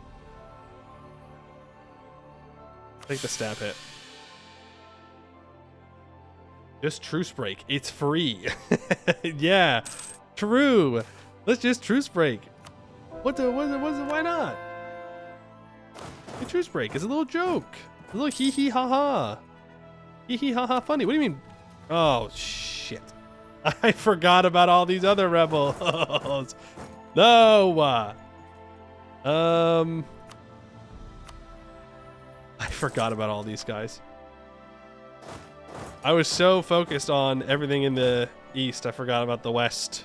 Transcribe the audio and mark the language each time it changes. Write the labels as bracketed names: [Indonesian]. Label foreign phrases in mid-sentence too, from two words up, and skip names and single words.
[English] Take the stab hit. Just truce break. It's free. Yeah, true. Let's just truce break. Why not? A truce break. It's a little joke. A little hee hee ha ha. Hee hee ha ha funny. What do you mean? Oh, shit. I forgot about all these other rebels. No. I forgot about all these guys. I was so focused on everything in the east, I forgot about the west.